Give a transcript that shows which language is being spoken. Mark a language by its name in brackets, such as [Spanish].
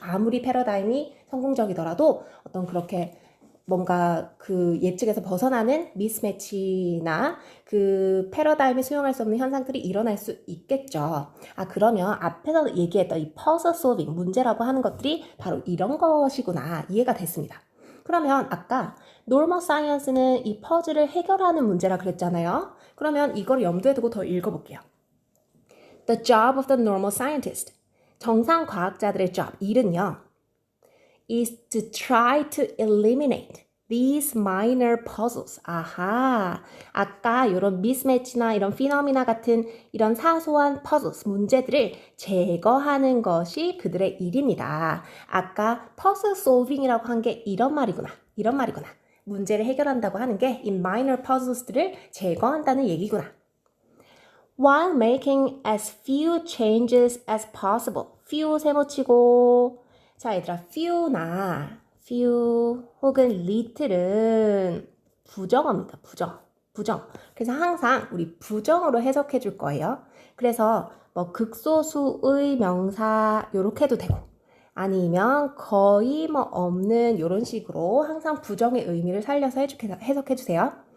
[Korean] 아무리 패러다임이 성공적이더라도 어떤 그렇게 뭔가 그 예측에서 벗어나는 미스매치나 그 패러다임이 수용할 수 없는 현상들이 일어날 수 있겠죠. 아, 그러면 앞에서 얘기했던 이 puzzle solving, 문제라고 하는 것들이 바로 이런 것이구나. 이해가 됐습니다. 그러면 아까 normal science는 이 퍼즐을 해결하는 문제라 그랬잖아요. 그러면 이걸 염두에 두고 더 읽어볼게요. [English] The job of the normal scientist. [Korean] 정상 과학자들의 job, 일은요. [English] is to try to eliminate these minor puzzles. [Korean] 아하, 아까 이런 mismatch나 이런 phenomena 같은 이런 사소한 puzzles, 문제들을 제거하는 것이 그들의 일입니다. 아까 puzzle solving이라고 한 게 이런 말이구나. 문제를 해결한다고 하는 게 이 minor puzzles들을 제거한다는 얘기구나. [English] While making as few changes as possible. [Korean] few 세모치고 자, 얘들아, few 혹은 little은 부정어입니다. 부정. 그래서 항상 우리 부정어로 해석해 줄 거예요. 그래서 뭐 극소수의 명사 요렇게 해도 되고 아니면 거의 뭐 없는 이런 식으로 항상 부정의 의미를 살려서 해석해 주세요.